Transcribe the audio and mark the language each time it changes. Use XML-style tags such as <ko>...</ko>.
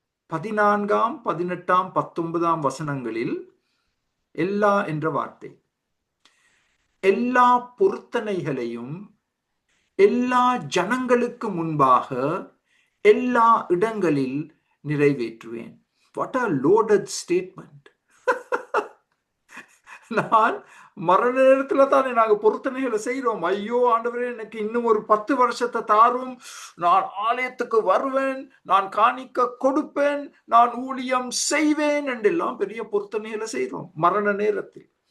<ta>14ஆம் 18ஆம் 19ஆம் வசனங்களில் எல்லா என்ற வார்த்தை. எல்லா பொருத்தனைகளையும் எல்லா ஜனங்களுக்கு முன்பாக எல்லா இடங்களில் நிறைவேற்றுவேன்.</ta> <en>What a loaded statement.</en> <ta>நான் மரண நேரத்துல தானே நாங்க பொருத்தனைகளை செய்யறோம். ஐயோ ஆண்டவரே, எனக்கு இன்னும் ஒரு 10 வருஷத்தை தாரும், நான் ஆலயத்துக்கு வருவேன், நான் காணிக்க கொடுப்பேன், நான் ஊழியம் செய்வேன் என்றெல்லாம் பெரிய பொருத்தனைகளை செய்யறோம் மரண நேரத்தில்.</ta>